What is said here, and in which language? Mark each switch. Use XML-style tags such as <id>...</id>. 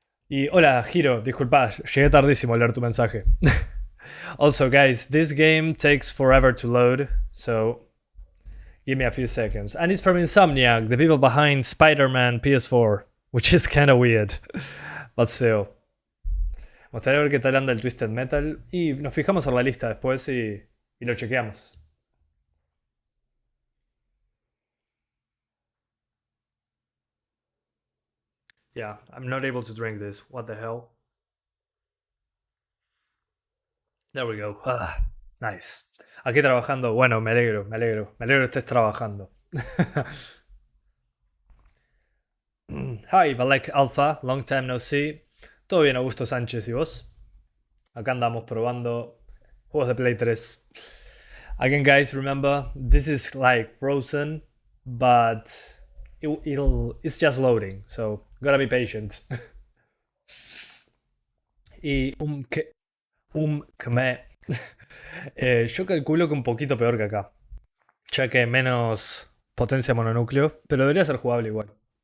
<es>Y hola, Hiro, disculpa, llegué tardísimo a leer tu mensaje.</es> <en>Also, guys, this game takes forever to load, so give me a few seconds. And it's from Insomniac, the people behind Spider-Man PS4, which is kinda weird, but still.</en> <es>Me gustaría ver qué tal anda el Twisted Metal y nos fijamos en la lista después y lo chequeamos.</es> <en>Yeah, I'm not able to drink this. What the hell? There we go. Nice.</en> <es>Aquí trabajando. Bueno, me alegro que estés trabajando.</es> <en>Hi, Balek Alpha. Long time no see.</en> <es>Todo bien, Augusto Sánchez, ¿y vos? Acá andamos probando juegos de Play 3.</es> <en>Again, guys, remember, this is like Frozen, but it's just loading, so gotta be patient.</en> <es>Y yo calculo que un poquito peor que acá, ya que menos potencia mononúcleo, pero debería ser jugable igual.</es>